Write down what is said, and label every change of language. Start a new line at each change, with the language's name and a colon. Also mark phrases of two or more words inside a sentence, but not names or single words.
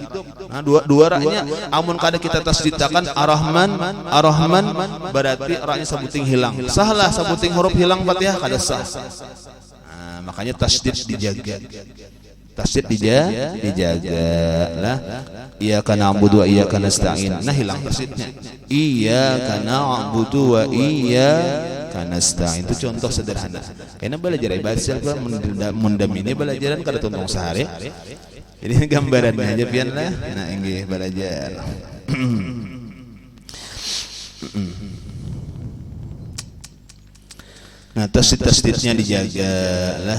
Banjar: Nah, dua ra-nya amun kada kita tasdidkan Ar-Rahman berarti ra-nya sebuting hilang. Salah sebuting huruf hilang Fatihah kada sah. Nah, makanya tasdid dijaga. tasdid dijaga lah.
Arabic: إياك نعبد وإياك نستعين.
Banjar: Nah hilang tasdidnya.
Arabic: إياك نعبد وإياك نستعين.
Banjar: Itu contoh sederhana. Karena belajar ibadah mundam ini belajaran kada tuntung sehari. Jadi gambarannya aja pian lah. Nah inggih belajar. Nah tasdid-tasdidnya dijaga lah.